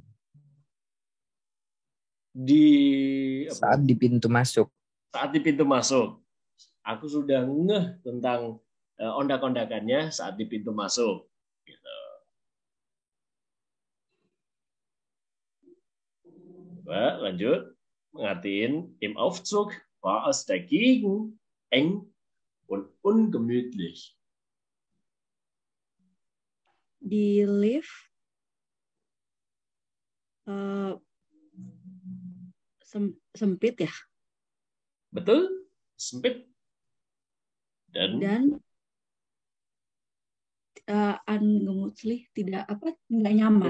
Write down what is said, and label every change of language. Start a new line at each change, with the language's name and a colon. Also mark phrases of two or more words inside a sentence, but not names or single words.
Indonesian: Saat di pintu masuk. Saat di pintu masuk. Aku sudah ngeh tentang ondak-ondakannya saat di pintu masuk. Gitu. Coba lanjut. Mengertiin,
German: im Aufzug war es dagegen eng und ungemütlich.
Indonesian: Di lift sempit ya? Betul, sempit. Dan ungemütlich tidak nggak nyaman.